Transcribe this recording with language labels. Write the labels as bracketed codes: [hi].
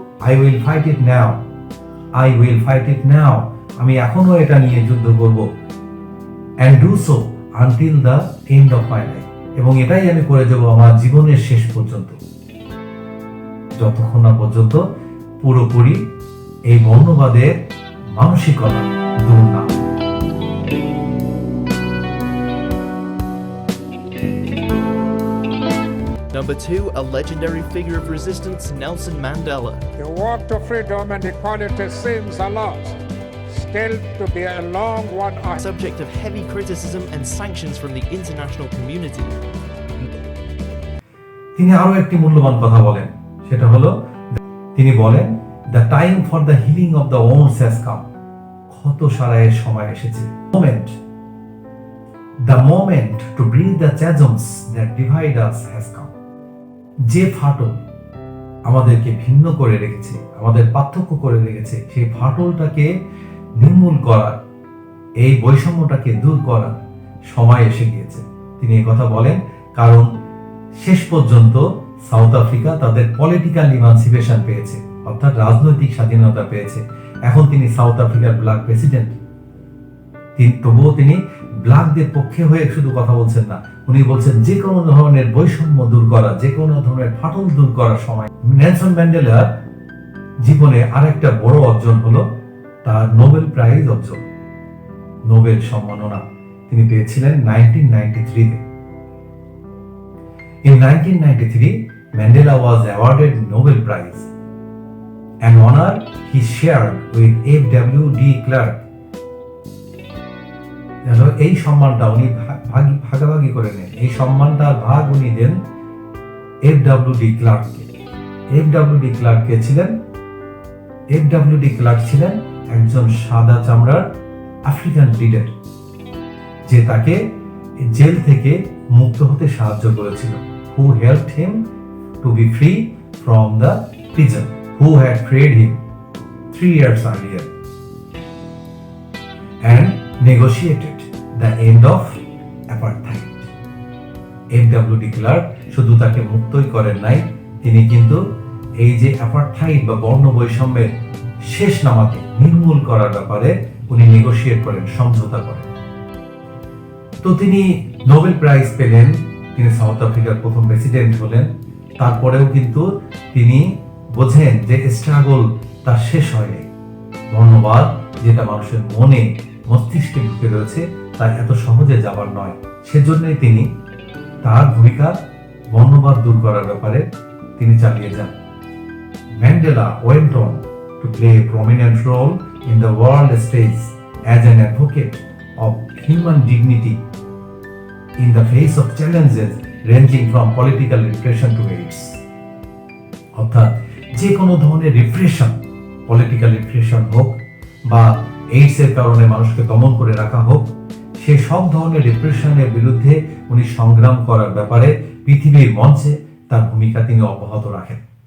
[en] I will fight it now, I will fight it now। [bn] আমি এখনো এটা নিয়ে যুদ্ধ করব। [en] And do so until the end of my life। [bn] এবং এটাই আমি করে যাব আমার জীবনের শেষ পর্যন্ত, যতক্ষণ না পর্যন্ত পুরোপুরি এই বর্ণবাদের মানসিকতা দূর না। [en] Number 2, a legendary figure of resistance, Nelson Mandela. The walk to freedom and equality seems a lot. still to be a long one. Subject of heavy criticism and sanctions from the international community. [bn] তিনি আরো একটি মূল্যবান কথা বলেন, সেটা হলো তিনি বলেন [en] The time for the healing of the wounds has come. [bn] ক্ষত সারাইয়ের সময় এসেছে। [en] The moment to bridge the chasms that divide us has come. [bn] যে ফাটল আমাদেরকে ভিন্ন করে রেখেছে, আমাদের পার্থক্য করে রেখেছে, সেই ফাটলটাকে নির্মূল করার, এই বৈষম্যটাকে দূর করার সময় এসে গিয়েছে। তিনি এই কথা বলেন কারণ শেষ পর্যন্ত সাউথ আফ্রিকা তাদের পলিটিক্যাল ইমানসিপেশন পেয়েছে, অর্থাৎ রাজনৈতিক স্বাধীনতা পেয়েছে। এখন তিনি সাউথ আফ্রিকার ব্ল্যাক প্রেসিডেন্ট। তবুও তিনি ব্ল্যাকদের পক্ষে হয়ে শুধু কথা বলছেন না, উনি বলছেন যে কোনো ধরনের বৈষম্য দূর করা, যে কোনো ধরনের ফাটল দূর করার সময়। নেলসন ম্যান্ডেলার জীবনে আরেকটা বড় অর্জন হলো তার নোবেল প্রাইজ অর্জন, নোবেল সম্মাননা তিনি পেয়েছিলেন 1993-তে। [en] In 1993, Mandela was awarded Nobel Prize, an honor he shared with F.W.D. Clark. [bn] এই সম্মানটা উনি ভাগাভাগি করে নেন, এই সম্মানটার ভাগ উনি দেন F.W.D. ক্লার্ককে। F.W.D. ক্লার্ক কে ছিলেন? F.W.D. ক্লার্ক ছিলেন একজন সাদা চামড়ার আফ্রিকান লিডার, যে তাকে জেল থেকে মুক্ত হতে সাহায্য করেছিল। [en] Who helped him to be free from the prison, who had freed him 3 years earlier and negotiated the end of apartheid. F.W.D. [bn] Clerk শুধু তাকে মুক্তই করেন নাই, তিনি কিন্তু এই যে অ্যাপার্থাইড বা বর্ণ বৈষম্যের শেষ নামাকে নির্মূল করার ব্যাপারে উনি নেগোশিয়েট করেন, সমঝোতা করেন। তো তিনি নোবেল প্রাইজ পেলেন, তিনি সাউথ আফ্রিকার প্রথম প্রেসিডেন্ট হলেন। তারপরেও কিন্তু তিনি বোঝেন যে স্ট্রাগল তার শেষ হয়নি। বর্ণবাদ যেটা মানুষের মনে মস্তিষ্কে ঢুকে রয়েছে তা এত সহজে যাবার নয়। সেজন্যই তিনি তার ভূমিকা বর্ণবাদ দূর করার ব্যাপারে তিনি চালিয়ে যান। [en] Mandela went on to play a prominent role in the world stage as an advocate of human dignity in the face of challenges ranging from political repression to AIDS. [bn] অর্থাৎ যে কোনো ধরনের রিপ্রেশন, পলিটিক্যাল রিপ্রেশন হোক বা AIDS এর কারণে মানুষকে দমন করে রাখা হোক, সে সব ধরনের রিপ্রেশনের বিরুদ্ধে উনি সংগ্রাম করার ব্যাপারে পৃথিবীর মঞ্চে তার ভূমিকা তিনি অব্যাহত রাখেন।